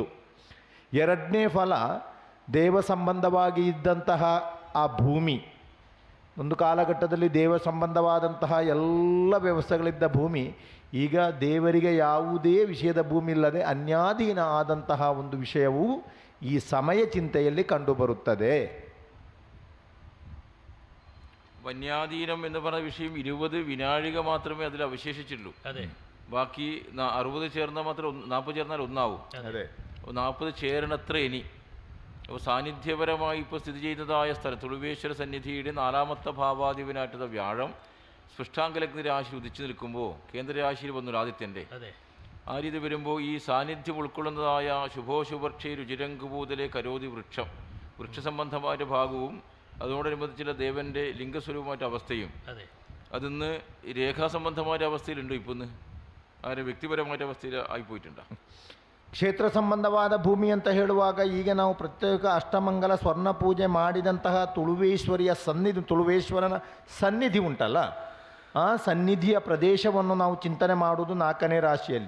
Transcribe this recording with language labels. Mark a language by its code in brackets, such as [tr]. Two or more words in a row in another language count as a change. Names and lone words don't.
[kn] 2ನೇ ಫಲ, ದೇವ ಸಂಬಂಧವಾಗಿ ಇದ್ದಂತಹ ಆ ಭೂಮಿ, ಒಂದು ಕಾಲಘಟ್ಟದಲ್ಲಿ ದೇವ ಸಂಬಂಧವಾದಂತಹ ಎಲ್ಲ ವ್ಯವಸ್ಥೆಗಳಿದ್ದ ಭೂಮಿ ಈಗ ದೇವರಿಗೆ ಯಾವುದೇ ವಿಷಯದ ಭೂಮಿ ಇಲ್ಲದೆ ಅನ್ಯಾಧೀನ ಆದಂತಹ ಒಂದು ವಿಷಯವು ಈ ಸಮಯ ಚಿಂತೆಯಲ್ಲಿ ಕಂಡುಬರುತ್ತದೆ. [ml] വന്യാധീനം എന്ന് പറഞ്ഞ വിഷയം 20 വിനാഴിക മാത്രമേ അതിൽ അവശേഷിച്ചുള്ളൂ. അതെ. ബാക്കി 60 ചേർന്നാൽ മാത്രം 40 ചേർന്നാൽ ഒന്നാവും. അതെ. 40 ചേരണത്ര ഇനി. അപ്പോൾ സാന്നിധ്യപരമായി ഇപ്പോൾ സ്ഥിതി ചെയ്യുന്നതായ സ്ഥലം തുളുവേശ്വര സന്നിധിയുടെ 4ാമത്തെ ഭാവാധിപനായിട്ടുള്ള വ്യാഴം സ്പൃഷ്ടാംഗലഗ്ന രാശി ഉദിച്ചു നിൽക്കുമ്പോൾ കേന്ദ്രരാശിയിൽ വന്നു ആദിത്യൻ്റെ. ആ രീതി വരുമ്പോൾ ഈ സാന്നിധ്യം ഉൾക്കൊള്ളുന്നതായ [sa] ശുഭോശുഭക്ഷേ രുചിരംഗുഭൂതലെ കരോതി വൃക്ഷം, [ml] വൃക്ഷസംബന്ധമായ ഭാഗവും അതോടനുബന്ധിച്ചുള്ള ദേവൻ്റെ ലിംഗസ്വരൂപമായിട്ട് അവസ്ഥയും അതിന്ന് രേഖാസംബന്ധമായ അവസ്ഥയിലുണ്ടോ? ഇപ്പോൾ ഇന്ന് അങ്ങനെ വ്യക്തിപരമായ അവസ്ഥയിൽ ആയിപ്പോയിട്ടുണ്ടോ? [kn] ಕ್ಷೇತ್ರ ಸಂಬಂಧವಾದ ಭೂಮಿ ಅಂತ ಹೇಳುವಾಗ ಈಗ ನಾವು ಪ್ರತ್ಯೇಕ ಅಷ್ಟಮಂಗಲ ಸ್ವರ್ಣ ಪೂಜೆ ಮಾಡಿದಂತಹ ತುಳುವೇಶ್ವರಿಯ ಸನ್ನಿಧಿ, ತುಳುವೇಶ್ವರನ ಸನ್ನಿಧಿ ಉಂಟಲ್ಲ, ಆ ಸನ್ನಿಧಿಯ ಪ್ರದೇಶವನ್ನು ನಾವು ಚಿಂತನೆ ಮಾಡುವುದು 4ನೇ ರಾಶಿಯಲ್ಲಿ.